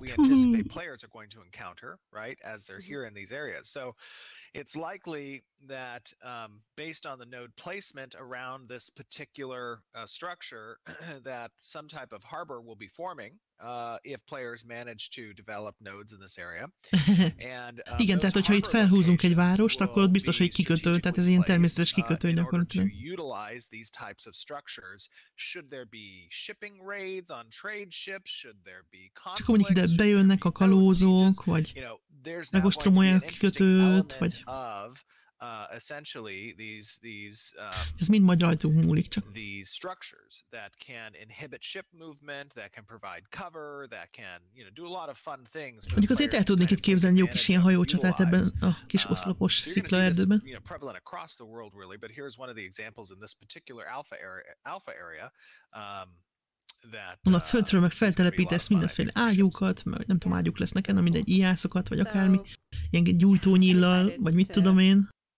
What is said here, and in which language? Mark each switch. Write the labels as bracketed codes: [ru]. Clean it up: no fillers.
[en] What we anticipate players are going to encounter, right, as they're here in these areas. So it's likely that based on the node placement around this particular structure, that some type of harbor will be forming if players manage to develop nodes in this area. And, [hu] igen, tehát hogyha itt felhúzunk egy várost, akkor ott biztos, hogy kikötő, tehát ez ilyen természetes kikötő gyakorlatilag. [en] Utilize these types of structures, should there be shipping raids on trade ships, should there be conflicts, [hu] csak úgy ide bejönnek a kalózók, vagy megostromolják a kikötőt, vagy [en] essentially these [hu] ez mind majd rajtunk múlik csak. [en] These structures that can inhibit ship movement, that can provide cover, that can, you know, do a lot of fun things. [hu] Mondjuk azért el tudnék itt képzelni jó kis ilyen hajócsatát ebben a kis oszlopos sziklaerdőben. [en] You know, prevalent across the world really, but here's one of the examples in this particular alpha area. [hu] A földről meg feltelepítesz mindenféle ágyúkat, mert nem tudom, ágyúk lesznek ennek, mindegy ijászok, vagy akármi, ilyen gyújtónyillal, vagy mit tudom én.